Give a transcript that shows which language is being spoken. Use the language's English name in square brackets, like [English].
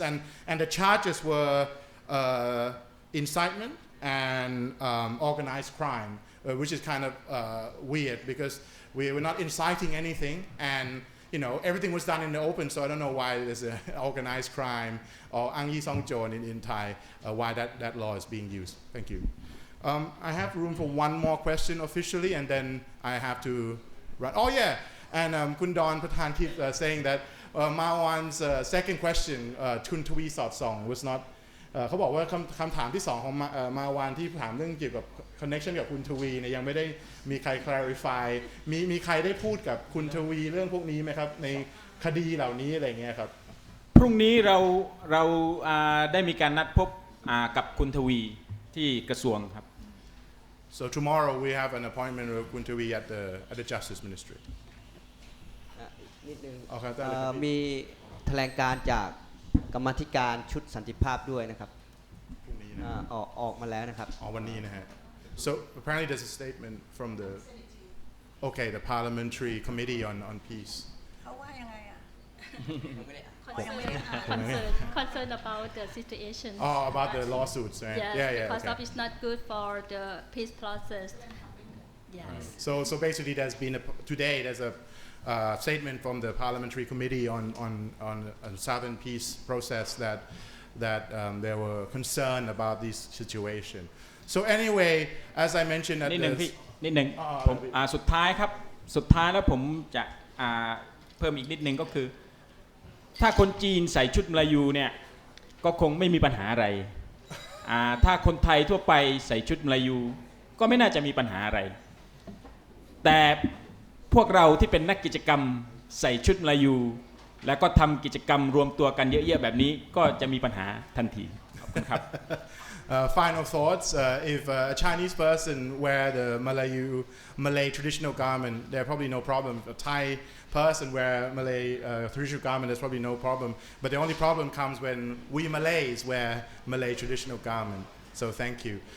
[English] And the charges were incitement and organized crime, which is kind of weird because we were not inciting anything, and everything was done in the open, so I don't know why there's an organized crime or Ang Yi Song Jon in Thai, why that law is being used. Thank you. I have room for one more question officially, and then I have to run. Oh yeah, and Kun Don Patan keep saying that Mawan's second question, Chun Twi Sot Song, was not [Thai] เขาบอกว่าคำถามที่2ของมาวานที่ถามเรื่องเกี่ยวกับ connection กับคุณทวีเนี่ยยังไม่ได้มีใคร clarify มีใครได้พูดกับคุณทวีเรื่องพวกนี้ไหมครับในคดีเหล่านี้อะไรเงี้ยครับ พรุ่งนี้เราได้มีการนัดพบกับคุณทวีที่กระทรวงครับ [English] So tomorrow we have an appointment with Kun Tawi at the Justice Ministry. [Thai] นิดนึง Okay, ได้เลยครับ มีแถลงการจากกรรมาธิการชุดสันติภาพด้วยนะครับ พรุ่งนี้นะ ออกมาแล้วนะครับ วันนี้นะฮะ [English] So apparently there's a statement from the the Parliamentary Committee on Peace. [Thai] เขาว่ายังไงอ่ะ [English] concern about the situation. Oh, about the lawsuits, right? Yes, Yeah, because okay. of it's not good for the peace process. Yes. So basically, today there's a statement from the Parliamentary Committee on Southern Peace process that they were concerned about this situation. So anyway, as I mentioned at [Thai] นิดหนึ่ง [English] the [Thai] พี่นิดหนึ่งผมสุดท้ายครับสุดท้ายแล้วผมจะเพิ่มอีกนิดหนึ่งก็คือถ้าคนจีนใส่ชุดมลายูเนี่ยก็คงไม่มีปัญหาอะไรถ้าคนไทยทั่วไปใส่ชุดมลายูก็ไม่น่าจะมีปัญหาอะไรแต่พวกเราที่เป็นนักกิจกรรมใส่ชุดมลายูแล้วก็ทำกิจกรรมรวมตัวกันเยอะๆแบบนี้ก็จะมีปัญหาทันทีขอบคุณครับ [English] Final thoughts. If a Chinese person wear the Malay traditional garment, there's probably no problem. A Thai person wear Malay traditional garment, there's probably no problem. But the only problem comes when we Malays wear Malay traditional garment. So thank you.